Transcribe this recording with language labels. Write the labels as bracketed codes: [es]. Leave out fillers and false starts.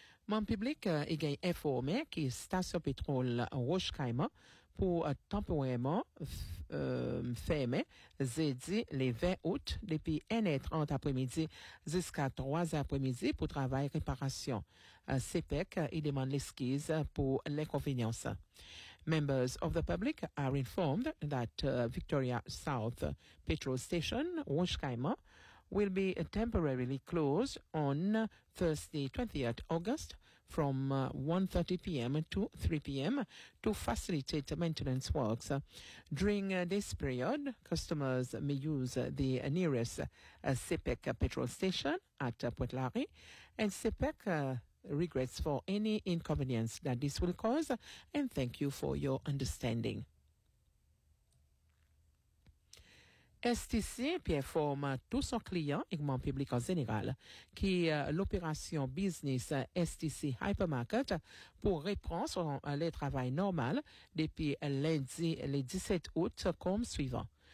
[crs] Mon public est bien informé que station pétrole Roche-Caïman pour temporairement fermer jeudi le 20 août depuis 1h30 après-midi jusqu'à 3h après-midi pour travail réparation. CPEC y demande l'excuse pour l'inconvénience. [en] Members of the public are informed that Victoria South Petrol Station Roche-Caïman will be temporarily closed on Thursday, 28th August from 1:30 p.m. to 3 p.m. to facilitate maintenance works. During this period, customers may use the nearest CPEC petrol station at Pointe-Larry, and CPEC regrets for any inconvenience that this will cause, and thank you for your understanding. [crs] STC informe tous son client et mon public en général que l'opération business STC Hypermarket pour reprendre son travail normal depuis lundi le 17 août comme suivant.